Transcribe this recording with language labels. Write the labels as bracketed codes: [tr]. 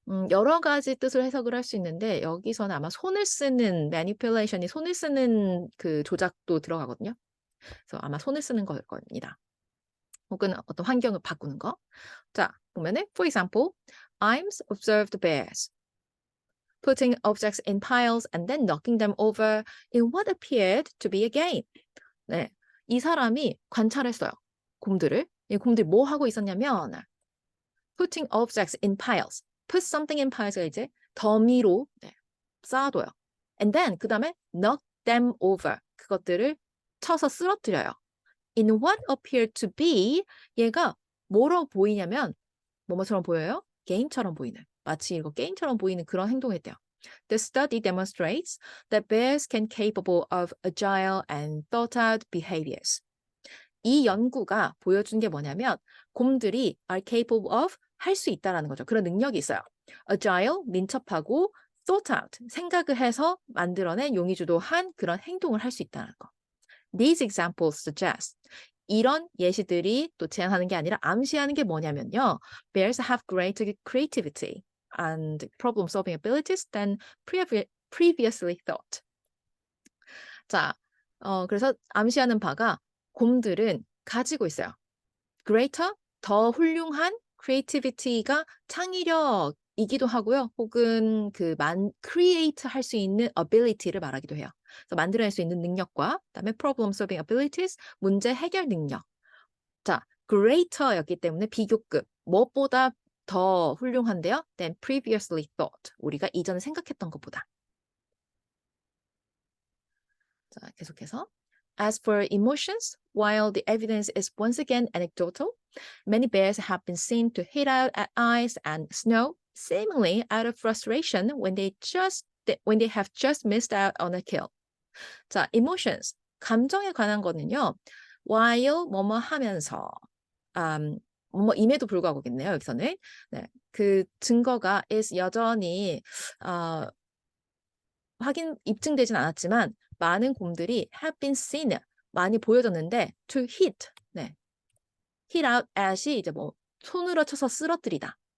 [ko] 여러 가지 뜻을 해석을 할 수 있는데 여기서는 아마 손을 쓰는 manipulation이 손을 쓰는 그 조작도 들어가거든요. 그래서 아마 손을 쓰는 걸 겁니다. 혹은 어떤 환경을 바꾸는 거. [en] 자, 보면은 for example, Imes observed bears putting objects in piles and then knocking them over in what appeared to be a game. [ko] 네, 이 사람이 관찰했어요. 곰들을. 이 곰들이 뭐 하고 있었냐면 [en] putting objects in piles. put something in piles [ko] 가 이제 더미로 쌓아둬요. [en] And then [ko] 그 다음에 [en] knock them over. [ko] 그것들을 쳐서 쓰러뜨려요. [en] In what appeared to be, [ko] 얘가 뭐로 보이냐면 뭐뭐처럼 보여요? 게임처럼 보이는. 마치 이거 게임처럼 보이는 그런 행동을 했대요. [en] The study demonstrates that bears can capable of agile and thought-out behaviors. [ko] 이 연구가 보여준 게 뭐냐면 곰들이 [en] are capable of [ko] 할 수 있다라는 거죠. 그런 능력이 있어요. agile, 민첩하고 [en] thought out, [ko] 생각을 해서 만들어낸 용의주도한 그런 행동을 할 수 있다는 거. [en] These examples suggest [ko] 이런 예시들이 또 제안하는 게 아니라 암시하는 게 뭐냐면요. [en] Bears have greater creativity and problem-solving abilities than previously thought. [ko] 자, 그래서 암시하는 바가 곰들은 가지고 있어요. greater, 더 훌륭한 creativity가 창의력이기도 하고요. 혹은 create 할 수 있는 ability를 말하기도 해요. 그래서 만들어낼 수 있는 능력과 그다음에 [en] problem solving abilities, [ko] 문제 해결 능력. 자, greater였기 때문에 비교급, 무엇보다 더 훌륭한데요. [en] than previously thought, [ko] 우리가 이전에 생각했던 것보다. 자, 계속해서. [en] As for emotions, while the evidence is once again anecdotal, many bears have been seen to hit out at ice and snow, seemingly out of frustration when they have just missed out on a kill. [ko] 자, emotions, 감정에 관한 거는요. while 뭐뭐 하면서, 뭐임에도 불구하고겠네요. 여기서는 네, 그 증거가 is 여전히 입증되진 않았지만 많은 곰들이 [en] have been seen, [ko] 많이 보여졌는데 to hit, 네, [en] hit out at [ko] 이 이제 뭐 손으로 쳐서 쓰러뜨리다.